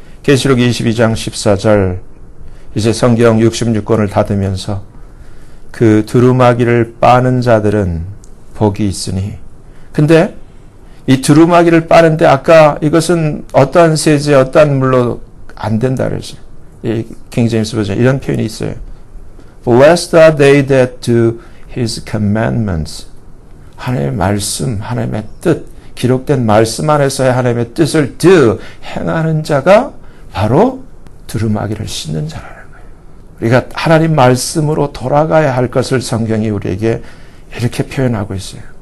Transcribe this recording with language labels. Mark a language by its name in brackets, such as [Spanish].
[Korean] 계시록 22장 14절 이제 성경 66권을 닫으면서 그 두루마기를 빠는 자들은 복이 있으니, 근데 이 두루마기를 빠는데 아까 이것은 어떠한 세제, 어떠한 물로 안 된다 그러죠. 이 킹제임스 버전 이런 표현이 있어요. [English] Blessed are they that do His commandments. [Korean] 하나님의 말씀, 하나님의 뜻, 기록된 말씀 안에서의 하나님의 뜻을 do, 행하는 자가 바로 두루마기를 씻는 자라는 거예요. 우리가 하나님 말씀으로 돌아가야 할 것을 성경이 우리에게 이렇게 표현하고 있어요.